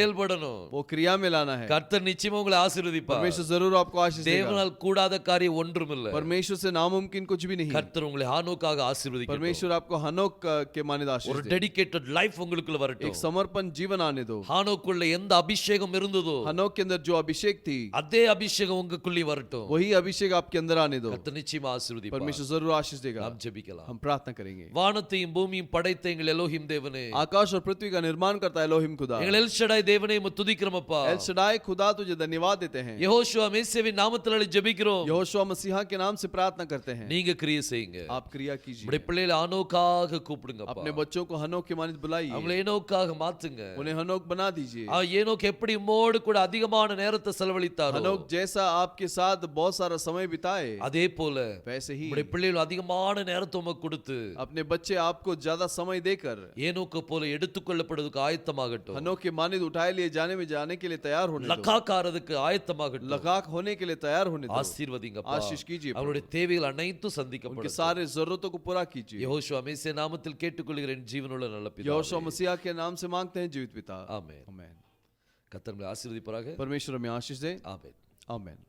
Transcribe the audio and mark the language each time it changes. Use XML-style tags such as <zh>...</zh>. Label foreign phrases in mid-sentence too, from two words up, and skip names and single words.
<ta>செயல்படணும்.</ta> <hi>वो क्रिया में लाना है।</hi> <ta>கர்த்தர் நிச்சயமா உங்களை ஆசீர்வதிப்பார்.</ta> <hi>परमेश्वर जरूर आपको आशीष देगा,</hi> <ta>தேவனால் கூடாத காரியம் ஒன்றும் இல்ல.</ta> <hi>परमेश्वर से नामुमकिन कुछ भी नहीं।</hi> <ta>கர்த்தர் உங்களை ஹானோக்காக ஆசீர்வதிக்கட்டும்.</ta> <hi>परमेश्वर आपको हनोक के मानित आशीष</hi> <ta>ஒரு</ta> <hi>दे,</hi> <en>dedicated life உங்களுக்குள்ள</en> <hi>एक</hi> <ta>வரட்டும்.</ta> <hi>समर्पण जीवन आने दो।</hi> <ta>ஹானோக்குள்ள எந்த அபிஷேகம் இருந்ததோ</ta> <hi>हनोक के अंदर जो अभिषेक थी,</hi> <ta>அதே அபிஷேகம் உங்களுக்குள்ளே வரட்டும்.</ta> <hi>वही अभिषेक आपके अंदर आने दो।</hi> <ta>கர்த்தர் நிச்சயமா ஆசீர்வதிப்பார்.</ta> <hi>परमेश्वर जरूर आशीष देगा।</hi> <ta>நாம் ஜெபிக்கலாம்.</ta> <hi>हम प्रार्थना करेंगे।</hi> <ta>வானத்தையும் பூமியும் படைத்த எங்கள் எலோஹிம் தேவனே,</ta> <hi>आकाश और पृथ्वी का निर्माण करता है एलोहिम खुदा,</hi> <ta>எங்கள் எல் ஷடாய் தேவனே உம்மை துதிக்கிறோமப்பா.</ta> <hi>एल शडाई खुदा तुझे धन्यवाद देते हैं।</hi> <ta>யெகோஷுவா மேசியாவின் நாமத்தினாலே ஜெபிக்கிறோம்.</ta> <hi>यहोशुआ मसीहा के नाम से प्रार्थना करते हैं,</hi> <ta>நீங்க கிரியை செய்யுங்க.</ta> <hi>आप क्रिया कीजिए,</hi> <ta>உம்முடைய பிள்ளைகளை ஆனோக்காக கூப்பிடுங்கப்பா.</ta> <hi>अपने बच्चों को हनोक के मानित बुलाइए,</hi> <ta>அவங்களை ஏனோக்காக மாத்துங்க.</ta> <hi>उन्हें हनोक बना दीजिए।</hi> <ta>ஏனோக்கு எப்படி உம்மோடு கூட அதிகமான நேரத்தை செலவழித்தாரோ,</ta> <hi>हनोक जैसा आपके साथ बहुत सारा समय बिताए,</hi> <ta>அதே போல</ta> <hi>वैसे ही</hi> <ta>உம்முடைய பிள்ளைகள் அதிகமான நேரத்தை உமக்கு கொடுத்து</ta> <hi>अपने बच्चे आपको ज्यादा समय देकर</hi> <ta>ஏனோக்கு போல எடுத்துக்கொள்ளப்படுவதற்கு ஆயத்தமாகட்டும்.</ta> <hi>हनोक के मानित उठाए लिए जाने के लिए तैयार होने दो,</hi> <ta>லக்காக்காரதுக்கு ஆயத்தமாகட்டும்.</ta> <hi>लगाक होने के लिए तैयार होने दो।</hi> <ta>ஆசீர்வதிங்கப்பா.</ta> <hi>आशीष कीजिए,</hi> <ta>அவருடைய தேவைகள் அனைத்தும்</ta> <hi>उनके</hi> <ta>சந்திக்கப்படும்.</ta> <hi>सारे जरूरतों को पूरा कीजिए।</hi> <ta>யெகோஷுவா மேசியா நாமத்தில் கேட்டுக்கொள்கிறேன் ஜீவனுள்ள நல்ல</ta> <hi>यहोशुआ</hi> <ta>பிதாவே.</ta> <hi>मसीहा के नाम से मांगते हैं जीवित पिता,</hi> <ta>ஆமென்.</ta> <hi>आमेन।</hi> <ta>கர்த்தர் உங்களை ஆசீர்வதிப்பாராக.</ta> <hi>परमेश्वर हमें आशीष दे,</hi> <ta>ஆமென்.</ta> <hi>आमेन।</hi>